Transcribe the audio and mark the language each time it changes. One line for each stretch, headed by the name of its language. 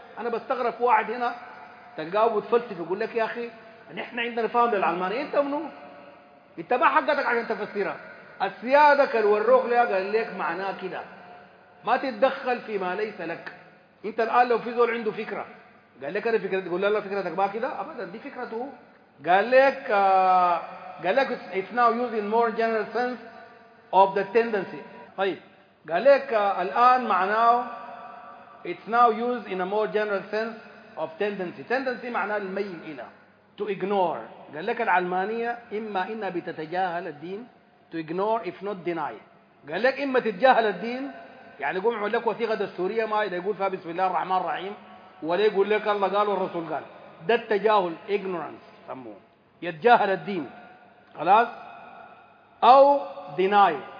Arabic: انا بستغرب واحد هنا تلقاه وتفلسف يقول لك يا اخي احنا عندنا فهم للعلمانية. انت منو؟ انت ما حقتك عشان تفسرها. السياده كان والروح لها قال لك معناه كده، ما تتدخل فيما ليس لك. انت الان لو في زول عنده فكره قال لك انا فكرتي، تقول له لا فكرتك ما كده ابدا، دي فكرته. قال لك
English: it's now used in more general sense of the tendency.
Arabic: طيب قال لك الان معناه
English: it's now used in a more general sense of tendency.
Arabic: tendency معناه الميل الى،
English: to ignore.
Arabic: قال لك العلمانيه اما انها بتتجاهل الدين،
English: to ignore if not deny.
Arabic: قال لك اما تتجاهل الدين يعني قوم عمل لك وثيقه دستوريه ما يقول فيها بسم الله الرحمن الرحيم ولا يقول لك الله قال والرسول قال، ده التجاهل ignorance سموه، يتجاهل الدين خلاص. أو deny